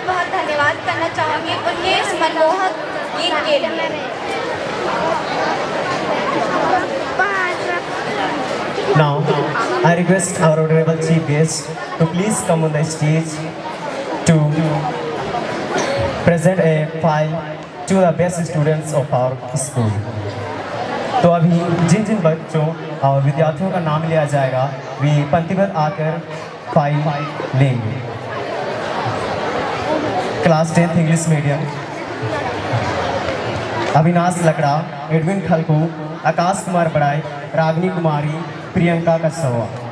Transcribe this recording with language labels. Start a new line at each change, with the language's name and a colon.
Hindi: धन्यवाद करना चाहूँगी उनके इस मनमोहक गीत के लिए।
English: Now, I request our honorable chief guest to please come on the stage to present a file to the best students of our school.
Hindi: तो अभी जिन जिन बच्चों और विद्यार्थियों का नाम लिया जाएगा वे पंक्तिबद्ध आकर फाइल लेंगे। Class 10th English medium Avinash लकड़ा, एडविन खलको, आकाश कुमार बड़ाई, रागनी कुमारी, प्रियंका कसवा।